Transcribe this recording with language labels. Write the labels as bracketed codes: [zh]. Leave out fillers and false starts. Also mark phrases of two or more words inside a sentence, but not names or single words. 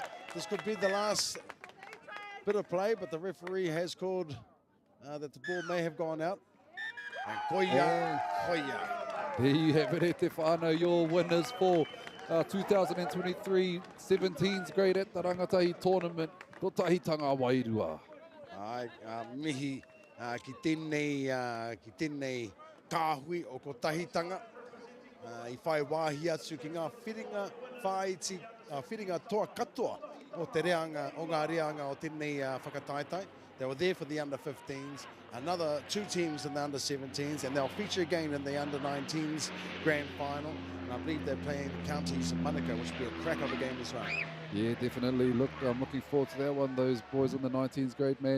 [en] This could be the last bit of play, but the referee has called that the ball may have gone out. And Koia. There you have it, [mi] Te Whānau, [en] your winners for 2023 17s grade at the Rangatahi tournament. [mi] Ko tahitanga Wairua. Ai, mihi ki tēnei kāhui o ko tahitanga. I whai wāhi atu ki ngā whiringa toa katoa o te reanga, o ngā reanga o tēnei whakataitai. [en] They were there for the under-15s, another 2 teams in the under-17s, and they'll feature again in the under-19s Grand Final. And I believe they're playing the counties of Manukau, which will be a crack of a game as well. Yeah, definitely. Look, I'm looking forward to that one. Those boys in the 19s grade, man.